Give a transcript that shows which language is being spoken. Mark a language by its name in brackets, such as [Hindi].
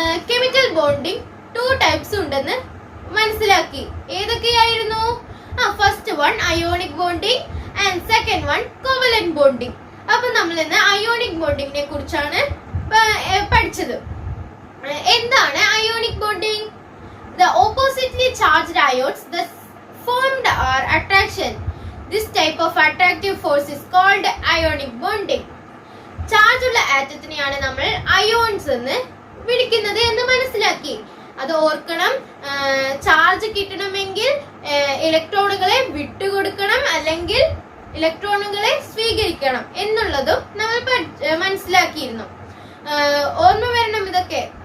[Malayalam] Chemical bonding 2 types ഉണ്ടെന്ന് മനസ്സിലാക്കി. ഏതൊക്കെയായിരുന്നു? [English] First one ionic bonding and second one covalent bonding. [Malayalam] അപ്പൊ നമ്മൾ ഇന്ന് അയോണിക് ബോണ്ടിങ്ങിനെ കുറിച്ചാണ് പഠിച്ചത്. എന്താണ് ionic bonding? [English] The oppositely charged ions thus formed are attraction. This type of attractive force is called ionic bonding. [Malayalam] Charge ഉള്ള ആറ്റത്തിനെയാണ് നമ്മൾ അയോൺസ് എന്ന് വിളിക്കുന്നത് എന്ന് മനസ്സിലാക്കി. അത് ഓർക്കണം. ചാർജ് കിട്ടണമെങ്കിൽ ഇലക്ട്രോണുകളെ വിട്ടുകൊടുക്കണം, അല്ലെങ്കിൽ ഇലക്ട്രോണുകളെ സ്വീകരിക്കണം എന്നുള്ളതും നമ്മൾ മനസ്സിലാക്കിയിരുന്നു. ഓർമ്മ വരണം ഇതൊക്കെ.